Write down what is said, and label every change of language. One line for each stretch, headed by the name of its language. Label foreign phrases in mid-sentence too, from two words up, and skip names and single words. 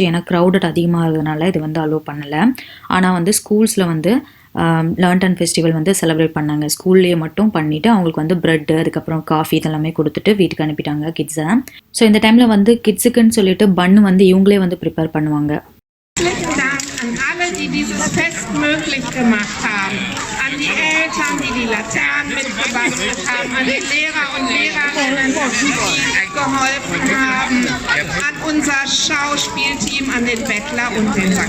Tamil: ஏன்னா க்ரௌடட் அதிகமாகிறதுனால இது வந்து அலோவ் பண்ணலை. ஆனால் வந்து ஸ்கூல்ஸில் வந்து
English: lantern festival
Tamil: வந்து செலிப்ரேட் பண்ணாங்க. ஸ்கூல்லேயே மட்டும் பண்ணிவிட்டு அவங்களுக்கு வந்து ப்ரெட்டு அதுக்கப்புறம் காஃபி இதெல்லாமே கொடுத்துட்டு வீட்டுக்கு அனுப்பிட்டாங்க கிட்ஸை. ஸோ இந்த டைமில் வந்து கிட்ஸுக்குன்னு சொல்லிட்டு பன்னு வந்து இவங்களே வந்து ப்ரிப்பேர் பண்ணுவாங்க.
German: An alle, die dieses Fest möglich gemacht haben, an die Eltern, die die Laternen mitgebastelt haben, an die Lehrer und Lehrerinnen, die geholfen haben, an unser Schauspielteam, an den Bettler und den St.